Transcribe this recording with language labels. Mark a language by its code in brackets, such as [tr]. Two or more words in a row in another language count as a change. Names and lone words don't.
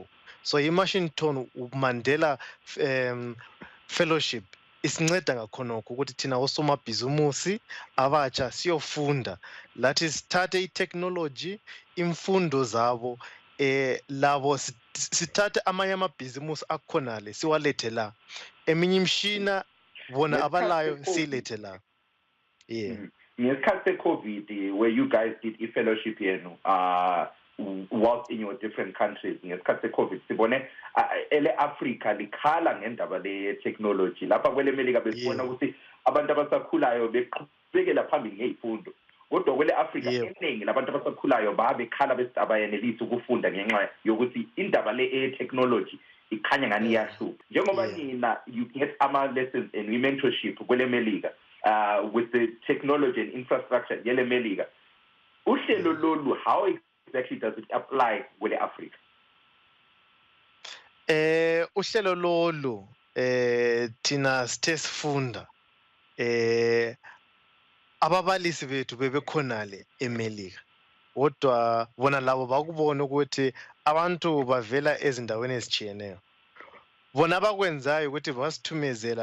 [nd] So iWashington Mandela Fellowship isinceda ngakhonokho ukuthi thina osomabhizimusi abatsha siyofunda lathi sithathe itechnology imfundo zabo labo sithathe amanye amabhizimusi akhonale siwalethe la eminye imshina bona abalayo silethe la. Ngesikhathi se-COVID [en] where you guys did [nd] i-fellowship yenu [en] whilst in your different countries [nd] ngesikhathi se-COVID sibone ele-Afrika likhala ngendaba le-technology lapha kwele Melika besibona ukuthi abantu abasakhulayo beqhubekela phambili ngey'fundo kodwa kwele Afrika eningi labantu abasakhulayo babekhala besithi abayenelisi ukufunda ngenxa yokuthi indaba le-technology ikhanya ngani iyahlupha njengoba nina [en] you get ama-lessons and mentorship [nd] kwele Melika [en] with the technology and infrastructure [nd] yele Melika uhlelo lolu [en] how exactly does it apply [nd] kwele Africa? Uhlelo lolu thina sithe sifunda ababalisi bethu bebekhonale eMelika kodwa bona labo bakubona ukuthi abantu bavela ezindaweni ezijiyeneyo bona abakwenzayo ukuthi basithumezela